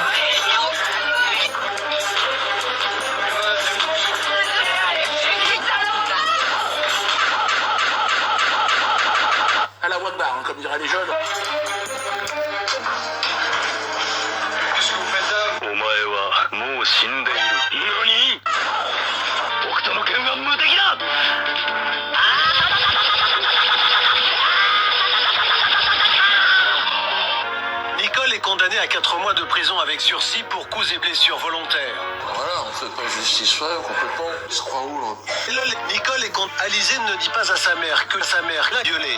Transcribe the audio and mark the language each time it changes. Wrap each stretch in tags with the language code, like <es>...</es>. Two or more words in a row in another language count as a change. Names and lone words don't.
<fr>À la Wakbar, hein, comme diraient les jeunes. Qu'est-ce que vous faites là?</fr> <ja>お前はもう死んでいる。何？僕との剣は無敵だ。</ja> <fr>Nicole est condamnée à 4 mois de prison avec sursis pour coups et blessures volontaires. Voilà, on fait pas justice complètement. Il se croit où là? Nicole est condamnée. Alizé ne dit pas à sa mère que sa mère l'a violée.</fr>